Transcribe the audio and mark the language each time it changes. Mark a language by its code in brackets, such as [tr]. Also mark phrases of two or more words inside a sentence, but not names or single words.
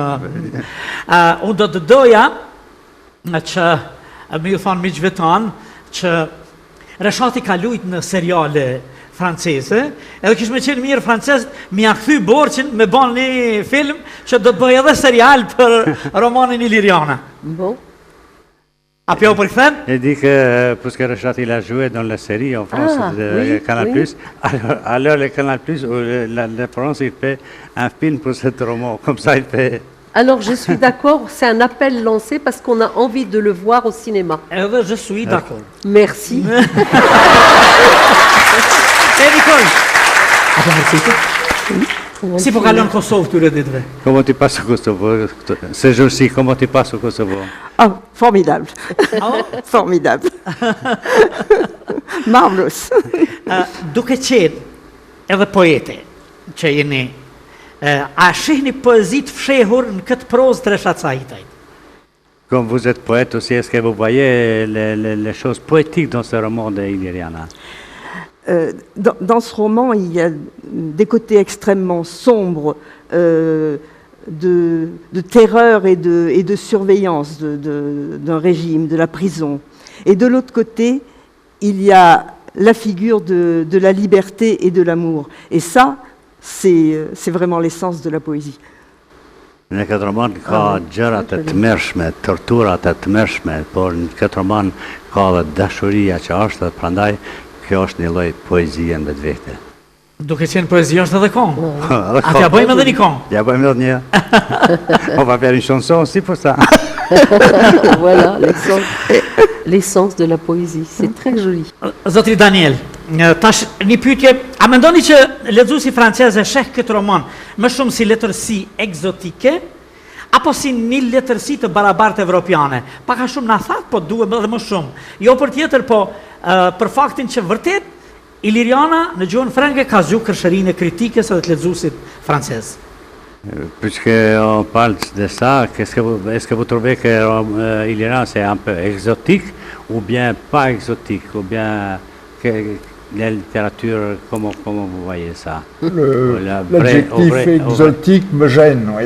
[sq] Unë do të doja që më ju thonë miqve tanë që Reshati ka luajtur në seriale franceze, edhe kishte më qenë mirë francezët më ia kthy borxhin me bën një film që do të bëj edhe serial për romanin Iliriana. [fr] Bon. Appio pour faire? Et dit que, puisque Rechat il a joué dans la série en France de Canal+, alors le Canal+, la France, il fait un film pour ce roman, comme ça il fait... Alors je suis d'accord, c'est un appel lancé parce qu'on a envie de le voir au cinéma. Je suis d'accord. Merci. Si pour aller en Kosovo, tu le dites. Comment tu passes au Kosovo ce jour-ci? Comment tu passes au Kosovo? Oh, formidable. Formidable. Marvelous. [sq] Duke qenë edhe poete që jeni, a shihni poezi të fshehur në këtë prozë të Reshat Sahitajt? [fr] Comme vous êtes poète aussi, est-ce que vous voyez les choses poétiques dans ce roman de Iliriana? Dans ce roman, il y a des côtés extrêmement sombres de terreur et de surveillance d'un régime, de la prison. Et de l'autre côté, il y a la figure de la liberté et de l'amour. Et ça, c'est vraiment l'essence de la poésie. [sq] Në këtë roman ka gjërat e tmerrshme, torturat e tmerrshme, por në këtë roman ka dhe dashuria që është, dhe prandaj kjo është një lloj poezie në vetvete. Duke qenë poezi është edhe këngë. A t'ja bëjmë edhe një këngë? Ja bëjmë edhe një. [fr] On va faire une chanson aussi pour ça. Voilà, l'essence de la poésie. C'est très joli. [sq] Zotri Daniel, tash një pyetje, a mendoni që lexuesi francez e sheh këtë roman më shumë si letërsi egzotike apo si një letërsi të barabartë evropiane? Pak a shumë na thatë, po duhet edhe më shumë. Jo për tjetër, po për faktin që vërtet Iliriana në gjuhën frenge ka zgjuar kërshërinë e kritikës edhe të lexuesit francez. [fr] Puisqu'on parle de ça, est-ce que vous trouvez que Iliriana c'est un peu exotique ou bien pas exotique, ou bien la littérature, comment vous voyez ça? L'adjectif exotique me gêne, oui.